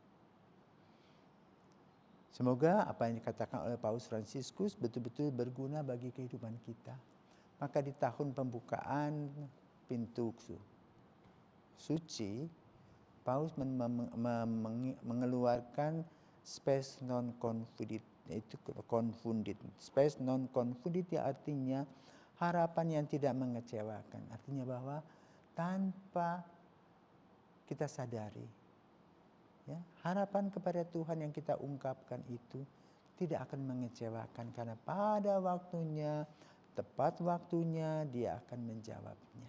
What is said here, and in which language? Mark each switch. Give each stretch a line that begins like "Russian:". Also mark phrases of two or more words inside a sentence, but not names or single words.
Indonesian: Semoga apa yang dikatakan oleh Paus Fransiskus betul-betul berguna bagi kehidupan kita. Maka di tahun pembukaan pintu suci, Paus mengeluarkan
Latin: spes non confundit,
Indonesian: yaitu confundit.
Latin: Spes non confundit
Indonesian: yang artinya harapan yang tidak mengecewakan. Artinya bahwa tanpa kita sadari, ya, harapan kepada Tuhan yang kita ungkapkan itu tidak akan mengecewakan, karena pada waktunya, tepat waktunya Dia akan menjawabnya.